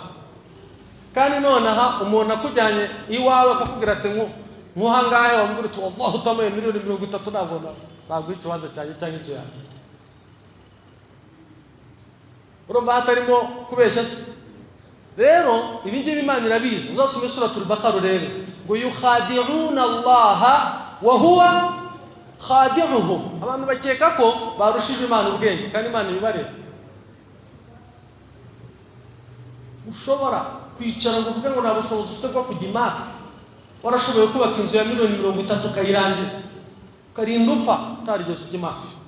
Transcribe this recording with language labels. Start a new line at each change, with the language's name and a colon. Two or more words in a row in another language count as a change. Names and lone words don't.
Kinyarwanda: Kandi none aha umuntu akujyanye iwawe akakubwira ati nkuhangahe, wambwira uti wallahi utamaye miliyoni 30 nabona ntabwo ikibanza cyanjye cyangwa inzu yanjye. Urumva hatarimo kubeshya. Rero ibi ngibi Imana irabizi. Uzasome suratul Baqara urebe ngo
Arabic: يخادعون الله وهو خادعهم.
Kinyarwanda: Abantu bakeka ko barushije Imana ubwenge kandi Imana ibibareba. Ushobora kwicara ngo uvuge ngo nta bushobozi ufite bwo kujya Maka, warashoboye kubaka inzu ya miliyoni 30 ukayirangiza ukarinda upfa utarigeze ujya Maka.